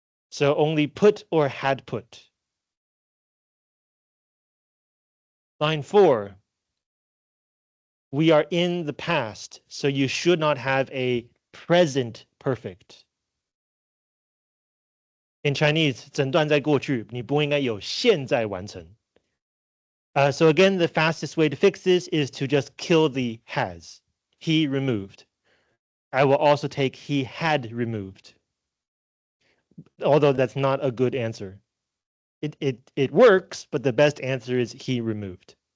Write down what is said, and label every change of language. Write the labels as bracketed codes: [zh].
[en] So only put or had put. Line 4. We are in the past, so you should not have a present perfect. In Chinese, [zh] 整段在过去，你不应该有现在完成。 [en] So again, the fastest way to fix this is to just kill the has. He removed. I will also take he had removed. Although that's not a good answer. It works, but the best answer is he removed.